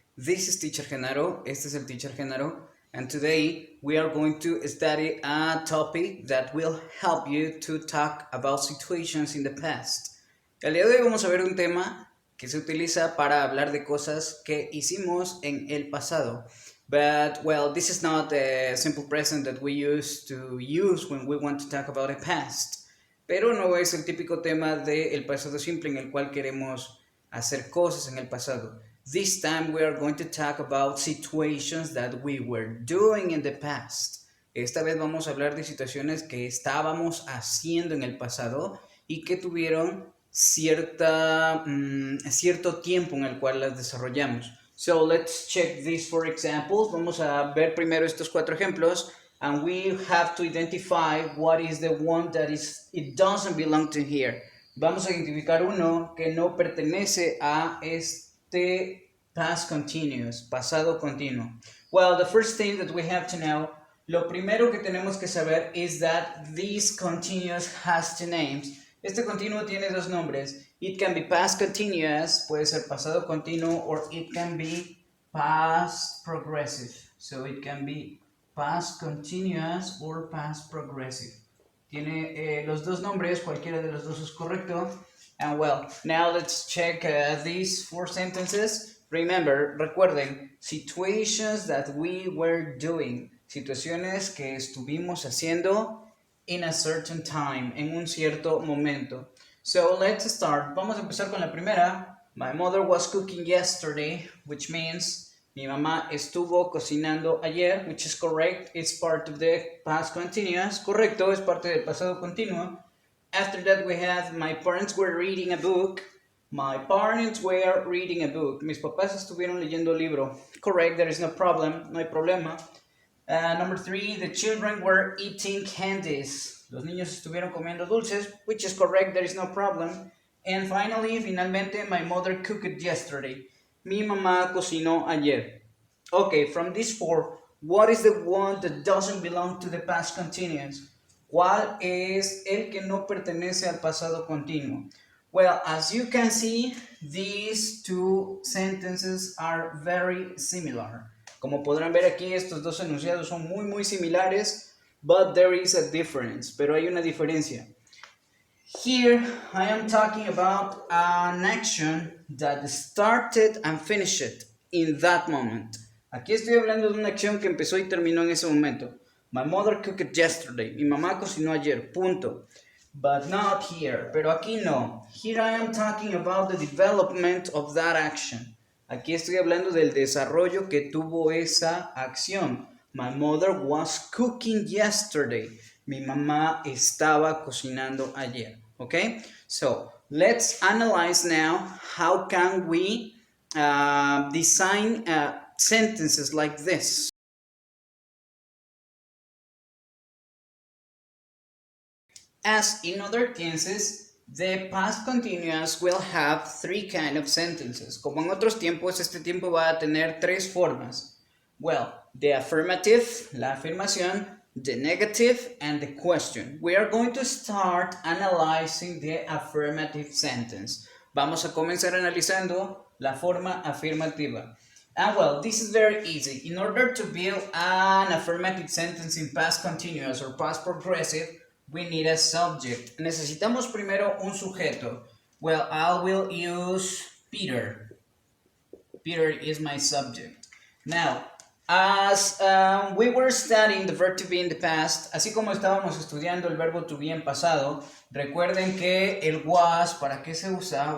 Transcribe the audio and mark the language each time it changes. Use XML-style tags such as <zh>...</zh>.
<en>This is Teacher Genaro,</en> <es>este es el Teacher Genaro,</es> <en>and today we are going to study a topic that will help you to talk about situations in the past.</en> <es>El día de hoy vamos a ver un tema que se utiliza para hablar de cosas que hicimos en el pasado.</es> <en>But, well, this is not a simple present that we used to use when we want to talk about a past.</en> <es>Pero no es el típico tema del pasado simple en el cual queremos hacer cosas en el pasado.</es> <en>This time we are going to talk about situations that we were doing in the past.</en> <es>Esta vez vamos a hablar de situaciones que estábamos haciendo en el pasado y que tuvieron cierto tiempo en el cual las desarrollamos.</es> <en>So let's check this for examples.</en> <es>Vamos a ver primero estos 4 ejemplos.</es> <en>And we have to identify what is the one that it doesn't belong to here.</en> <es>Vamos a identificar uno que no pertenece a este past continuous, pasado continuo.</es> <en>Well, the first thing that we have to know,</en> <es>lo primero que tenemos que saber</es> <en>is that this continuous has 2 names.</en> <es>Este continuo tiene 2 nombres.</es> <en>It can be past continuous,</en> <es>puede ser pasado continuo,</es> <en>or it can be past progressive. So it can be past continuous or past progressive.</en> <es>Tiene los 2 nombres, cualquiera de los 2 es correcto.</es> <en>And well, now let's check these 4 sentences. Remember, recuerden, situations that we were doing.</en> <es>Situaciones que estuvimos haciendo</es> <en>in a certain time,</en> <es>en un cierto momento.</es> <en>So let's start.</en> <es>Vamos a empezar con la primera.</es> <en>My mother was cooking yesterday, which means</en> <es>mi mamá estuvo cocinando ayer,</es> <en>which is correct. It's part of the past continuous.</en> <es>Correcto, es parte del pasado continuo.</es> <en>After that we have my parents were reading a book. My parents were reading a book.</en> <es>Mis papás estuvieron leyendo un libro.</es> <en>Correct, there is no problem,</en> <es>no hay problema.</es> <en>Number 3, the children were eating candies.</en> <es>Los niños estuvieron comiendo dulces,</es> <en>which is correct, there is no problem. And finalmente, my mother cooked yesterday.</en> <es>Mi mamá cocinó ayer.</es> <en>Okay, from these 4, what is the one that doesn't belong to the past continuous?</en> <es>¿Cuál es el que no pertenece al pasado continuo?</es> <en>Well, as you can see, these 2 sentences are very similar.</en> <es>Como podrán ver aquí, estos 2 enunciados son muy similares,</es> <en>but there is a difference,</en> <es>pero hay una diferencia.</es> <en>Here, I am talking about an action that started and finished in that moment.</en> <es>Aquí estoy hablando de una acción que empezó y terminó en ese momento.</es> <en>My mother cooked yesterday.</en> <es>Mi mamá cocinó ayer. Punto.</es> <en>But not here.</en> <es>Pero aquí no.</es> <en>Here I am talking about the development of that action.</en> <es>Aquí estoy hablando del desarrollo que tuvo esa acción.</es> <en>My mother was cooking yesterday.</en> <es>Mi mamá estaba cocinando ayer.</es> <en>Okay? So, let's analyze now how can we design sentences like this. As in other tenses, the past continuous will have 3 kind of sentences.</en> <es>Como en otros tiempos, este tiempo va a tener 3 formas.</es> <en>Well, the affirmative,</en> <es>la afirmación,</es> <en>the negative, and the question. We are going to start analyzing the affirmative sentence.</en> <es>Vamos a comenzar analizando la forma afirmativa.</es> <en>And well, this is very easy. In order to build an affirmative sentence in past continuous or past progressive, we need a subject.</en> <es>Necesitamos primero un sujeto.</es> <en>Well, I will use Peter. Peter is my subject. Now, as we were studying the verb to be in the past,</en> <es>así como estábamos estudiando el verbo to be en pasado, recuerden que el was, ¿para qué se usa?</es>